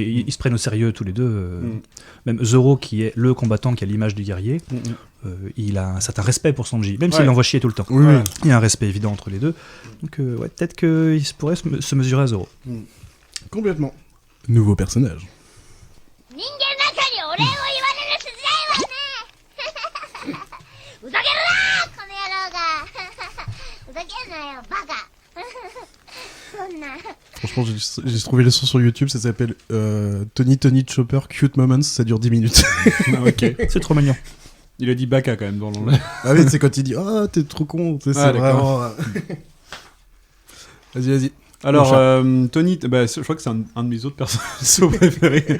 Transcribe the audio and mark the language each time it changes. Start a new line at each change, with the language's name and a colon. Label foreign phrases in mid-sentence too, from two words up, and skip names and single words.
French: Et ils se prennent au sérieux tous les deux. Même Zoro, qui est le combattant, qui a l'image du guerrier, il a un certain respect pour Sanji, même s'il l'envoie chier tout le temps. Oui, oui. Il y a un respect évident entre les deux. Donc, peut-être qu'il pourrait se mesurer à Zoro. Complètement. Nouveau personnage.
Japanese: 人間なんかにお礼を言われる筋合いはねふざけるなこの野郎がふざけんなよバカそんな
French: Franchement, j'ai trouvé le son sur YouTube, ça s'appelle Tony Chopper Cute Moments, ça dure 10 minutes. Ah, ok. C'est trop mignon. Il a dit Baka quand même dans le. Ah oui, c'est quand il dit « Ah, t'es trop con », c'est d'accord. vraiment... Vas-y. Alors, Tony, je crois que c'est un de mes autres personnages préférés.